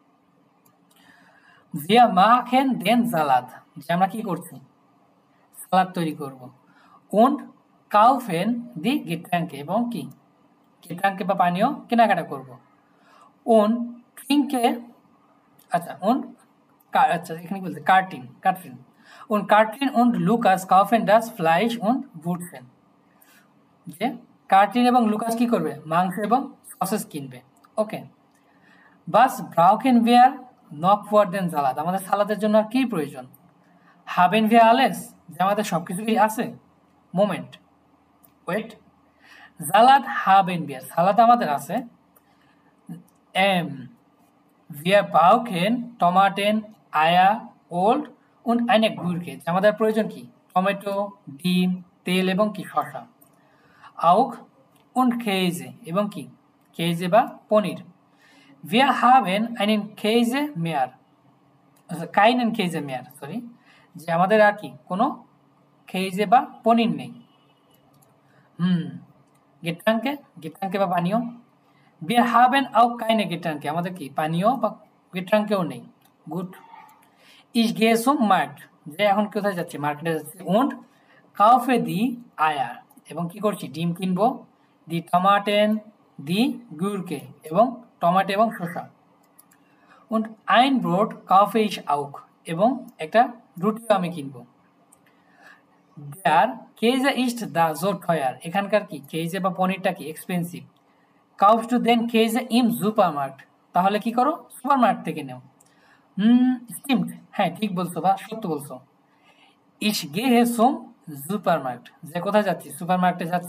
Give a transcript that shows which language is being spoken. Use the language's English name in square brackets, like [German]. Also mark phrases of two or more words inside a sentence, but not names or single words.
[German] Wir machen den Salat, [Bangla] যে আমরা কি করছি সালাদ তৈরি করব। [German] Und kaufen die Getränke, [Bangla] এবং কি Getränke বা পানীয় কেনাকাটা করব। [German] Und trinke, [Bangla] আচ্ছা আচ্ছা এখানে বলতে কার্টিন [German] und Katrin und Lukas kaufen das Fleisch und Wurzeln, [Bangla] যে কার্টিন এবং লুকাস কি করবে মাংস এবং সসেস কিনবে। [German] ওকে, Was brauchen wir noch für den Salat, [Bangla] আমাদের সালাদের জন্য আর কি প্রয়োজন। [German] haben wir alles, [Bangla] যে আমাদের সব কিছুই আছে। মোমেন্ট, ওয়েট, [German] Salat haben wir, [Bangla] সালাদ আমাদের আছে। [German] Wir brauchen Tomaten, Eier, Old und eine Gurke, [Bangla] আমাদের প্রয়োজন কি টমেটো, ডিম, তেল এবং কি শসা। [German] Auch und Käse, [Bangla] এবং কি Käse বা পনির। [German] Wir haben einen Käse mehr, also keinen Käse mehr, [Bangla] সরি, যে আমাদের আর কি কোনো Käse বা পনির নেই। Getränke বা পানীয়। [German] Wir haben auch keine Getränke, [Bangla] আমাদের কি পানীয় বা Getränkeও নেই। গুড। [German] Ich gehe zum Markt, [Bangla] যে এখন কোথায় যাচ্ছি মার্কেটে যাচ্ছি। [German] Und kaufe die Eier, [Bangla] এবং কি করছি ডিম কিনবো। [German] die Tomaten, die Gurke, [Bangla] এবং টমেটো এবং শসা। [German] Und ein Brot kaufe ich auch, [Bangla] এবং একটা রুটিও আমি কিনবো। [German] Der Käse ist da so teuer, [Bangla] এখানকার কি Käse বা পনিরটা কি এক্সপেন্সিভ। [German] Kaufst du den Käse im Supermarkt, [Bangla] তাহলে কি করো সুপারমার্কেট থেকে নাও। stimmt, হ্যাঁ ঠিক বলছো বা সত্য বলছো। [German] Ich gehe zum Supermarkt, [Bangla] যে কোথায় যাচ্ছি সুপারমার্কেটে যাচ্ছি।